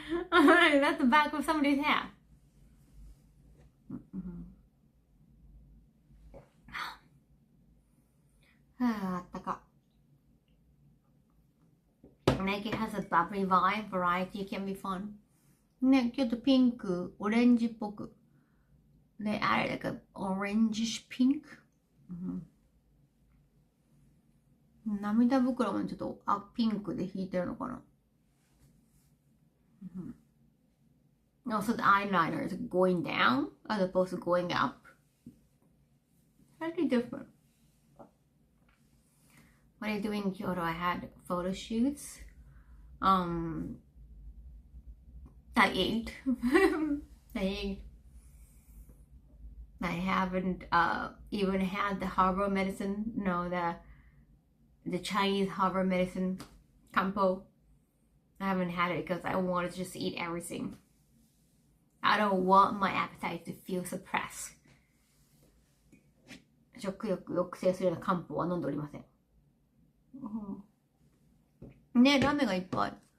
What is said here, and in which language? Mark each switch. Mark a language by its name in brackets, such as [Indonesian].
[English] That's the back of somebody's hat. [Japanese] あったか。 [English] Like it has a bubbly vibe, variety can be fun. [Japanese] ね、ちょっとピンク、オレンジっぽく。ね、あれ、 [English] like a orangish pink、 [Japanese] 涙袋もちょっとピンクで引いてるのかな。 [English] Also, the eyeliner is going down as opposed to going up. Slightly different. What I do in Kyoto, I had photo shoots. I ate. I ate. I haven't even had the herbal medicine. No, the Chinese herbal medicine, kampo. I haven't had it because I wanted to just eat everything. I don't want my appetite to feel suppressed. [Japanese] 食欲抑制するような漢方は飲んでおりません。ね、ラーメンがいっぱい。